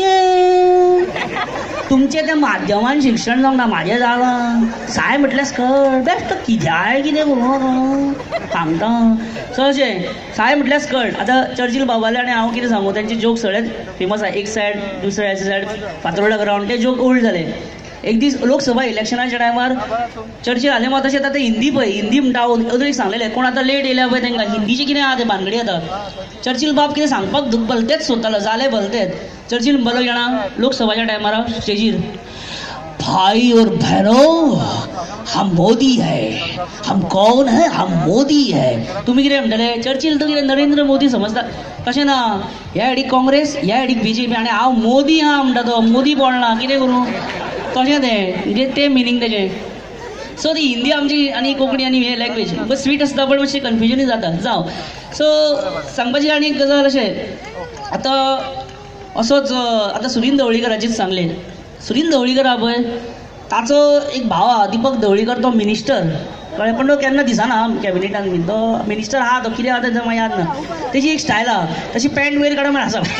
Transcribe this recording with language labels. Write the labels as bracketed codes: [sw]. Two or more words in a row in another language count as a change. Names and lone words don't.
[kok] तुमचें तें माध्यमान शिक्षण जावंक ना म्हाजें जालां साय म्हटल्यार स्कर्ट बेस्ट कित्याय कितें म्हणून सांगता सो अशें साय म्हटल्यार स्कर्ट आतां चर्चिल बाबाले आनी हांव कितें सांगू तेंचे जोक सगळेच फेमस आसा एक सायड दुसऱ्या सायड फातोर्डा ग्रावंड ते जोक ओल्ड जाले एक दीस लोकसभा इलेक्शनाच्या टायमार चर्चिल आले मात तशें आतां हिंदी पळय हिंदी म्हणटा अजून एक सांगलेलें कोण आतां लेट येयल्या पळय तांकां हिंदीची कितें आहा तें भानगडी आतां चर्चिल बाब कितें सांगपाक भलतेच सोदतालो जाले भलतेच चर्चिल म्हणपाक जाणा लोकसभाच्या टायमार स्टेजीर [hi] भाई और बहनों हम मोदी है हम कौन है हम मोदी है [kok] तुम्ही कितें म्हणटले चर्चिल तो कितें नरेंद्र मोदी समजता तशें ना ह्या हाडीक काँग्रेस ह्या हाडीक बीजेपी आनी हांव मोदी आहा म्हणटा तो मोदी बोलना कितें करूं तशें तें म्हणजे तें मिनींग तेजें सो ती हिंदी आमची आनी कोंकणी आनी हे लँग्वेज बस स्वीट आसता पण मातशें कन्फ्युजनूय जाता जावं सो सांगपाची आनी एक गजाल अशें आतां असोच आतां सुनील ढवळीकराचेच सांगलें सुनील ढवळीकर आहा पळय ताचो एक भाव आहा दीपक ढवळीकर तो मिनिस्टर कळ्ळें पण तो केन्ना दिसना कॅबिनेटान बीन तो मिनिस्टर आहा तो कितें आहा तें म्हाका याद ना तेजी एक स्टायल आहा तशी पॅन्ट वयर काडून म्हण